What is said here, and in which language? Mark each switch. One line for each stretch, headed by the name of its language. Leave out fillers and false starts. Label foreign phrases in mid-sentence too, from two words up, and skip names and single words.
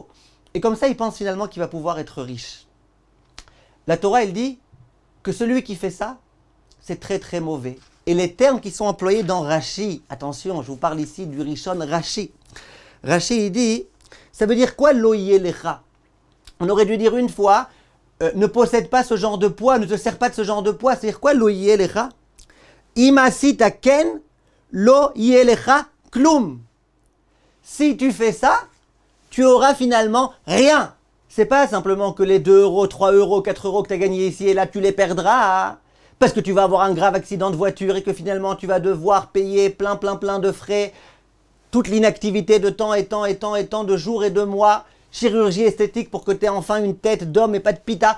French: Et comme ça, il pense finalement qu'il va pouvoir être riche. La Torah, elle dit que celui qui fait ça, c'est très très mauvais. Et les termes qui sont employés dans Rashi, attention, je vous parle ici du Rishon Rashi. Rashi, il dit, ça veut dire quoi
Hebrew: לא יהיה לך?
French: On aurait dû dire une fois, ne possède pas ce genre de poids, ne te sers pas de ce genre de poids. C'est-à-dire quoi
Hebrew: לא יהיה לך? אם עשית כן לא יהיה לך כלום.
French: Si tu fais ça, tu auras finalement rien. C'est pas simplement que les 2 euros, 3 euros, 4 euros que tu as gagnés ici et là, tu les perdras. Parce que tu vas avoir un grave accident de voiture et que finalement tu vas devoir payer plein de frais, toute l'inactivité de temps et temps de jours et de mois, chirurgie esthétique pour que tu aies enfin une tête d'homme et pas de pita.